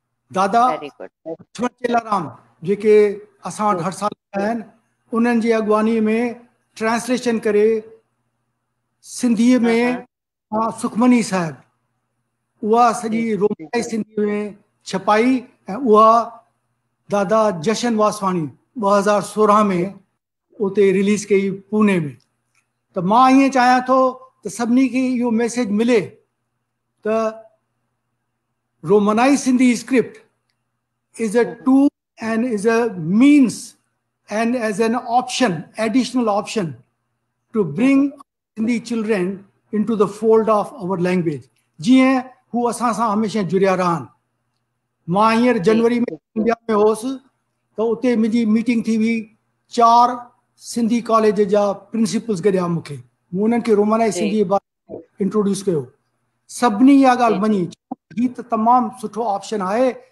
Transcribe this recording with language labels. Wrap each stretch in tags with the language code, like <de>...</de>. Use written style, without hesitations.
<sd>दादा लक्ष्मण चेलाराम जेके असां वटि हर साल आहिनि उन्हनि जी अॻुवानी में ट्रांसलेशन करे सिंधीअ में सुखमनी साहिब उहा सॼी रोमनाई सिंधी में छपाई ऐं उहा दादा जशन वासवाणी 2016 में उते रिलीज़ कई पूने में। त मां ईअं चाहियां थो त सभिनी खे इहो मैसेज मिले त रोमनाई Sindhi script</sd> <en>is a tool and is a means and as an option, additional option to bring Hindi children into the fold of our language.</en> <sd>जीअं हू असां सां हमेशह जुड़िया रहनि। मां हींअर जनवरी में इंडिया में होसि त उते मुंहिंजी मीटिंग थी हुई 4 सिंधी कॉलेज जा प्रिंसिपल्स गॾिया मूंखे। मूं उन्हनि खे रोमनाई सिंधी बारे इंट्रोड्यूस कयो। सभिनी इहा ॻाल्हि मञी हीअ त तमामु सुठो ऑप्शन आहे।</sd>